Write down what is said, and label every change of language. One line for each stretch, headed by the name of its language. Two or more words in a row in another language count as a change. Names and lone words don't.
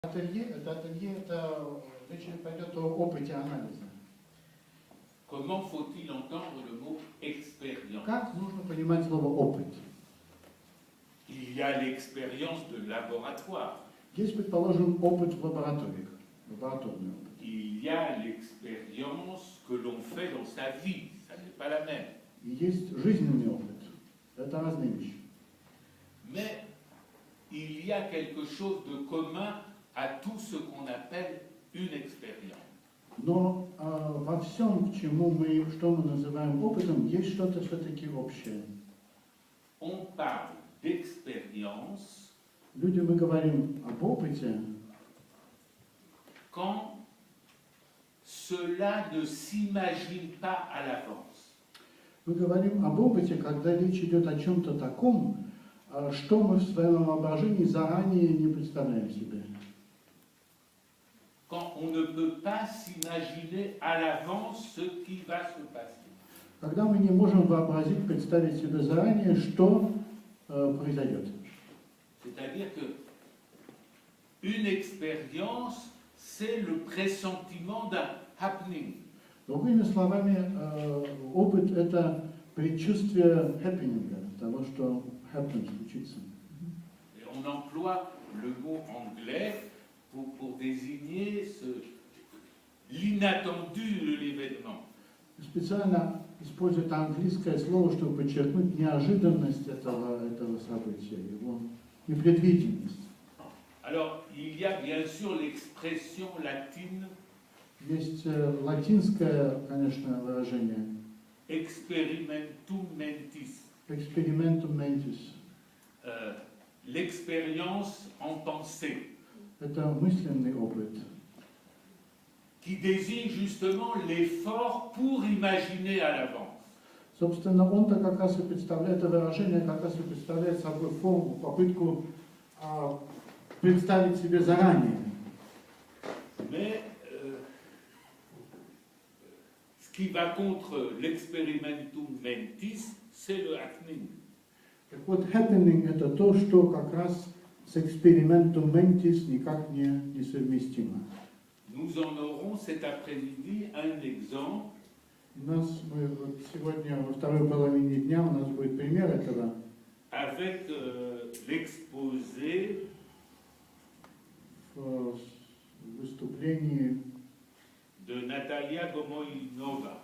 Russian: Ателье, речь пойдет о опыте анализа.
French: Comment faut-il entendre le mot expérience?
Russian: Как нужно понимать слово опыт?
French: Il y a l'expérience de laboratoire.
Russian: Есть, предположим, опыт в лабораториях, лабораторный опыт.
French: Il y a l'expérience que l'on fait dans sa vie, ça n'est pas la même.
Russian: И есть жизненный опыт. Это разные вещи.
French: Mais il y a quelque chose de commun à tout ce qu'on appelle une expérience.
Russian: Но во всем, что мы называем опытом, есть что-то все-таки общее.
French: On parle d'expérience
Russian: Люди, мы говорим об опыте,
French: quand cela ne s'imagine pas à l'avance.
Russian: мы говорим об опыте, когда речь идет о чем-то таком, что мы в своем воображении заранее не представляем себе.
French: Quand on ne peut pas s'imaginer à l'avance ce qui va se passer.
Russian: Когда мы не можем вообразить, представить себе заранее, что произойдет.
French: C'est-à-dire que une expérience, c'est le pressentiment d'un happening.
Russian: Другими словами, опыт – это предчувствие happening, того, что happens, случится.
French: Et on emploie le mot anglais pour désigner l'inattendu de l'événement.
Russian: Специально используют английское слово, чтобы подчеркнуть неожиданность этого события, его непредвиденность.
French: Alors, il y a bien sûr l'expression latine
Russian: Есть латинское, конечно, выражение
Latin: experimentum mentis, experimentum mentis.
French: L'expérience en pensée,
Russian: Это мысленный опыт,
French: qui désigne justement l'effort pour imaginer à l'avance.
Russian: Собственно, он-то как раз и представляет, это выражение как раз и представляет собой форму, попытку представить себе заранее.
French: Mais ce qui va contre l'
Latin: experimentum mentis,
French: c'est le happening.
Russian: Так вот, happening – это то, что как раз с экспериментом mentis никак не совместимо.
French: Nous en aurons cet après-midi un exemple.
Russian: Сегодня во второй половине дня у нас будет пример этого.
French: Avec l'exposé
Russian: в выступлении
French: de Natalia Gomoinova,